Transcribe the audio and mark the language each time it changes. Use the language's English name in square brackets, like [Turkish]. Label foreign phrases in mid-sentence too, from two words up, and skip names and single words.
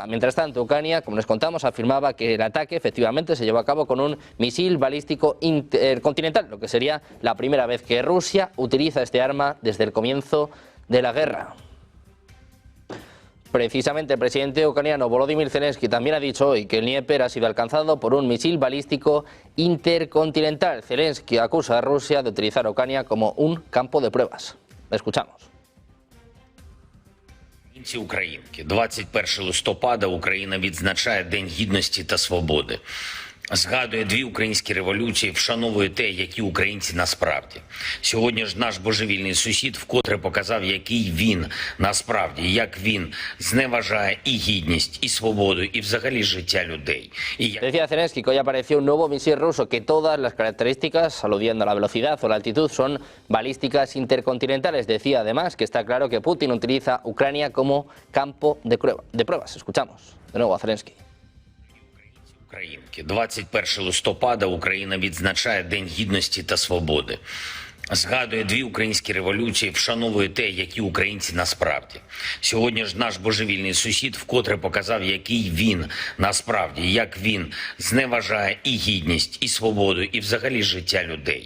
[Spanish] Mientras tanto, Ucrania, como les contamos, afirmaba que el ataque efectivamente se llevó a cabo con un misil balístico intercontinental, lo que sería la primera vez que Rusia utiliza este arma desde el comienzo de la guerra. Precisamente el presidente ucraniano Volodymyr Zelensky también ha dicho hoy que el Dnieper ha sido alcanzado por un misil balístico intercontinental. Zelensky acusa a Rusia de utilizar a Ucrania como un campo de pruebas. Escuchamos. [Ukrainian] Українки, 21 листопада Україна відзначає День Гідності та Свободи. Згадує дві українські революції, вшановує те, які українці насправді. Сьогодні ж наш божевільний сусід вкотре показав, який він насправді, як він зневажає і гідність, і свободу, і взагалі життя людей. [Spanish] Decía Zelensky que hoy apareció un nuevo misil ruso, que todas las características, aludiendo a la velocidad o la altitud, son balísticas intercontinentales. Decía además que está claro que Putin utiliza Ucrania como campo de pruebas. Escuchamos de nuevo a Zelensky. [Ukrainian] Українки, 21 листопада Україна відзначає День Гідності та Свободи. Згадує дві українські революції, вшановує те, які українці насправді. Сьогодні ж наш божевільний сусід вкотре показав, який він насправді, як він зневажає і гідність, і свободу, і взагалі життя людей.